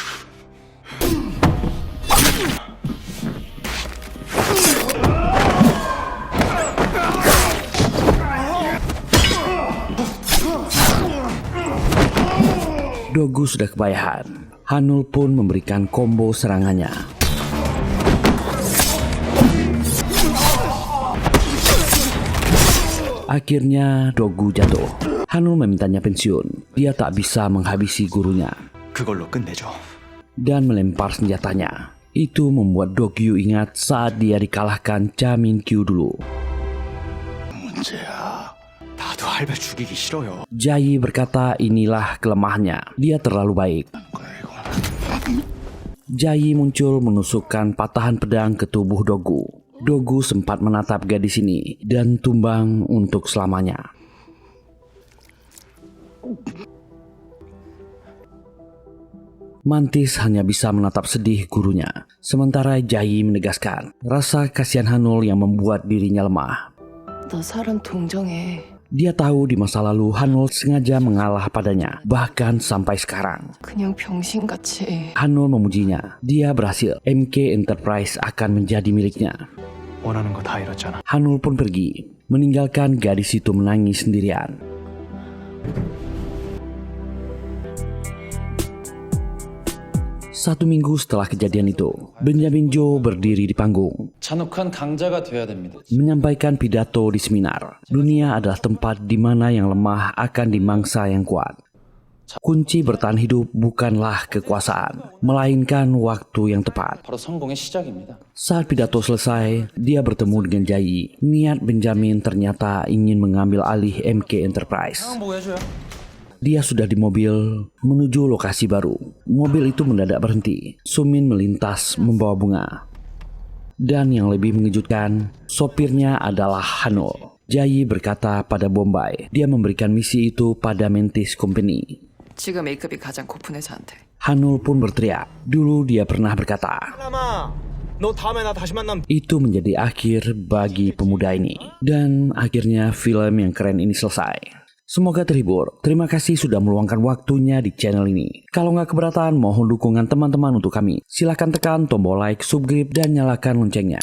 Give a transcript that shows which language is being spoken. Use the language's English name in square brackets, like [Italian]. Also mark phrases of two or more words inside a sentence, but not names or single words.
[Indonesian] Dogu sudah kepayahan. Hanul pun memberikan combo serangannya. Akhirnya Dogu jatuh. Hanul memintanya pensiun. Dia tak bisa menghabisi gurunya [Korean] 그걸로 끝내죠. [Indonesian] dan melempar senjatanya. Itu membuat Dogyu ingat saat dia dikalahkan Cha Min-kyu dulu. [Korean] 문제야. 나도 할배 죽이기 싫어요. [Indonesian] Jayi berkata inilah kelemahannya. Dia terlalu baik. Jayi muncul menusukkan patahan pedang ke tubuh Dogu. Dogu sempat menatap gadis ini dan tumbang untuk selamanya. Mantis hanya bisa menatap sedih gurunya. Sementara Jayi menegaskan rasa kasihan Hanul yang membuat dirinya lemah. [Korean] 너 사람 동정해. [Indonesian] Dia tahu di masa lalu Hanul sengaja mengalah padanya, bahkan sampai sekarang. [Korean] 그냥 병신같이. [Indonesian] Hanul memujinya. Dia berhasil. MK Enterprise akan menjadi miliknya. [Korean] 원하는 거 다 이뤘잖아. [Indonesian] Hanul pun pergi, meninggalkan gadis itu menangis sendirian. Satu minggu setelah kejadian itu, Benjamin Jo berdiri di panggung, [Korean] 잔혹한 강자가 돼야 됩니다. [Indonesian] menyampaikan pidato di seminar. Dunia adalah tempat di mana yang lemah akan dimangsa yang kuat. Kunci bertahan hidup bukanlah kekuasaan, melainkan waktu yang tepat. [Korean] 바로 성공의 시작입니다. [Indonesian] Saat pidato selesai, dia bertemu dengan Jayi. Niat Benjamin ternyata ingin mengambil alih MK Enterprise. [Korean] 보고 해줘요. [Indonesian] Dia sudah di mobil menuju lokasi baru. Mobil itu mendadak berhenti. Sumin melintas membawa bunga. Dan yang lebih mengejutkan, sopirnya adalah Hanul. Jayi berkata pada Bombay, dia memberikan misi itu pada Mantis Company. [Korean] 지금 A급이 가장 고픈 회사한테. [Indonesian] Hanul pun berteriak. Dulu dia pernah berkata, [Korean] 사람아, 너 다음에 나 다시 만나면 [Indonesian] itu menjadi akhir bagi pemuda ini. Dan akhirnya film yang keren ini selesai. Semoga terhibur. Terima kasih sudah meluangkan waktunya di channel ini. Kalau nggak keberatan, mohon dukungan teman-teman untuk kami. Silahkan tekan tombol [English] like, subscribe, [Indonesian] dan nyalakan loncengnya.